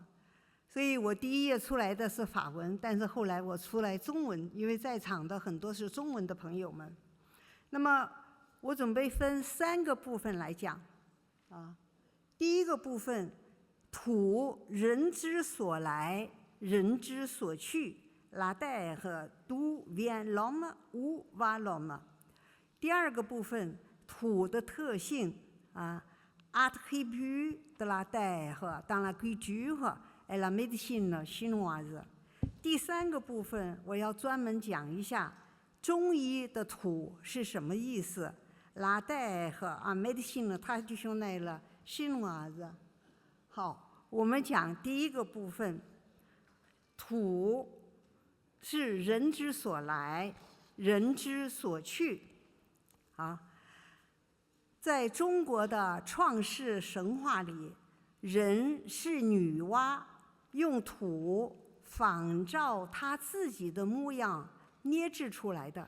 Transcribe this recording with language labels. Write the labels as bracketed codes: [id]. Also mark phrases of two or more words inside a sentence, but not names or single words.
[zh] 所以我第一页出来的是法文，但是后来我出来中文，因为在场的很多是中文的朋友们。那么我准备分3个部分来讲，啊，第一个部分，土，人之所来，人之所去 ， [fr] la terre d'où vient l'homme où va l'homme。 [zh] 第2个部分，土的特性啊 ， [fr] attribut de la terre dans la culture et la médecine chinoise。 [zh] 第3个部分，我要专门讲一下中医的土是什么意思 ， [fr] la terre en médecine traditionnelle chinoise。 [zh] 好，我们讲第1个部分，土是人之所来，人之所去。啊，在中国的创世神话里，人是女娲用土仿照她自己的模样捏制出来的。